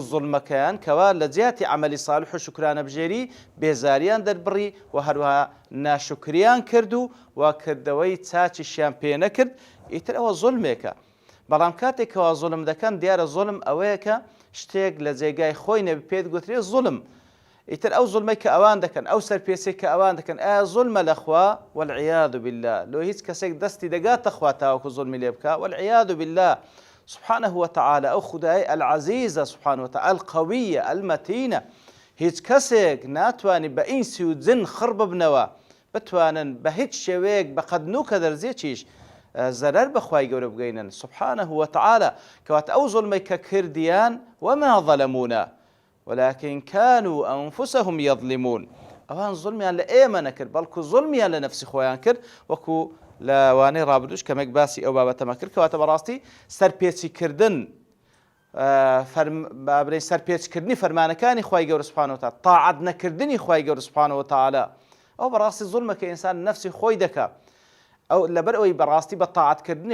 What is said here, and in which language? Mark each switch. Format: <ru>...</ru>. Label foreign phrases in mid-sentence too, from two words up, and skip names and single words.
<ckb>زوڵمەکەیان کەوا لە جیاتی عەمەلی ساڵح و شکرانە بژێری بێزاریان دەربڕی و هەروەها ناشکریان کرد و وا کردەوەی چاچیشیان پێ نەکرد ئیتر ئەوە زوڵمێکە بەڵام کاتێکەوە زوڵم دەکەن دیارە زوڵم ئەوەیە کە شتێک لە جێگای خۆی نەبی پێت گوترێ زوڵم ئیتر ئەو زوڵمەی کە ئەوان دەکەن ئەو سەرپێچەی کە ئەوان دەکەن ئایا زوڵمە لەخوا</ckb> <ar>والعیاذ بالله</ar> <ckb>لۆ هیچ کەسێک دەستی دەگاتە خوا تاوەکو زوڵمی لێ بکە</ckb> <ar>والعیاذ بالله سبحانه وتعالى أو خدای العزيزة سبحانه وتعالى القوية المتينة</ar> <ckb>هیچ کەسێک ناتوانێت بە ئینسی و جن خڕ ببنەوە بتوانن بە هیچ شێوەیەک بە قەدنوکە دەرزێکیش زەرەر بەخوای گەورە بگەینن</ckb> <ar>سبحانه وتعالى</ar> <ckb>کەواتە ئەو زوڵمەی کە کردیان</ckb> <ar>وما ظەلەمونا ولكن كانوا أنفسهم يظلمون</ar> <ckb>ئەوان زوڵمیان لە ئێمە نەکرد بەڵکو زوڵمیان لە نەفسی خۆیان کرد وەکو لە وانەی ڕابردوش کەمێک باسی ئەو بابەتەمە کرد کەواتە بەڕاستی سەرپێچیکردن بابرەی سەرپێچکردنی فەرمانەکانی خوای گەورە</ckb> <ar>سوبحانەهو وتەعالا</ar> <ckb>تاعەت نەکردنی خوای گەورە</ckb> <ar>سوبحانەهو وتەعالا</ar> <ckb>ئەو بەڕاستی زوڵمە کە ئینسان نەفسی خۆی دەکات ئەو لەبەر ئەوەی بەڕاستی بە تاعەتکردنی</ckb>